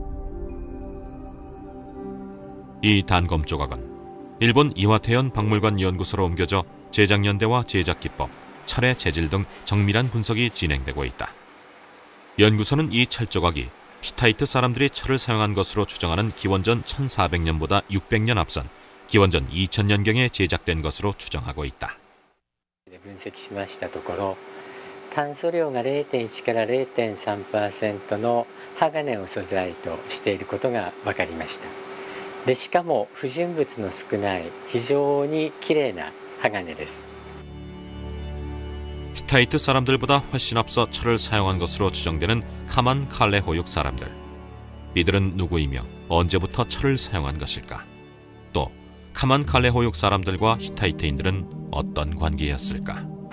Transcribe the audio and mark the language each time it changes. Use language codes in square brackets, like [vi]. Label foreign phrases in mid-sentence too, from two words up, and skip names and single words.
[ko] 이 단검 조각은 일본 이와테현 박물관 연구소로 옮겨져 제작 연대와 제작 기법, 철의 재질 등 정밀한 분석이 진행되고 있다. 연구소는 이 철 조각이 히타이트 사람들이 철을 사용한 것으로 추정하는 기원전 1400년보다 600년 앞선 기원전 2000년경에 제작된 것으로 추정하고 있다. [ja] 分析しましたところ、炭素量が 0.1 から 0.3% の鋼を素材としていることが分かりました。でしかも不純物の少ない非常にきれいな鋼です。 [ko] 히타이트 사람들보다 훨씬 앞서 철을 사용한 것으로 추정되는 카만 칼레 호육 사람들. 이들은 누구이며 언제부터 철을 사용한 것일까? 또 카만 칼레 호육 사람들과 히타이트인들은 어떤 관계였을까?